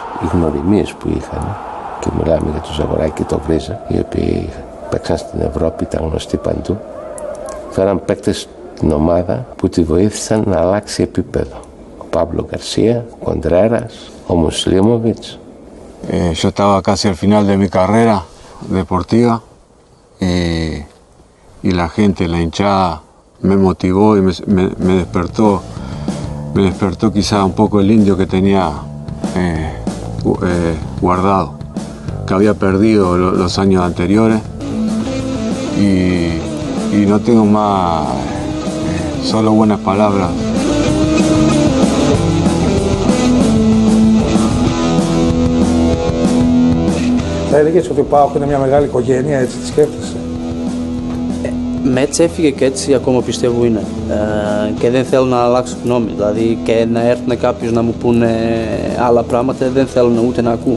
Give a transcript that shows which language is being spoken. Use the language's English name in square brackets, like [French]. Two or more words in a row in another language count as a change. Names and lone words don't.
[Greek] Οι γνωριμίες που είχαν, και μιλάμε για τον Ζαγοράκη και τον Βρίζα, οι οποίοι παίξαν στην Ευρώπη, ήταν γνωστοί παντού, φέραν παίκτες στην ομάδα που τη βοήθησαν να αλλάξει επίπεδο. Ο Παύλο Γκαρσία, ο Κοντρέρας, ο Μουσλίμοβιτς. [Spanish] Yo estaba casi al final de mi carrera deportiva y la gente, la hinchada, me motivó y me despertó quizá un poco el indio que tenía guardado, que había perdido los años anteriores y no tengo más, solo buenas palabras. [Greek] Θα έλεγες ότι ο ΠΑΟΚ είναι μια μεγάλη οικογένεια, έτσι τη σκέφτεσαι? Με έτσι έφυγε και έτσι ακόμα πιστεύω είναι. Και δεν θέλω να αλλάξω γνώμη. Δηλαδή και να έρθουν κάποιος να μου πούνε άλλα πράγματα, δεν θέλω ούτε να ακούω.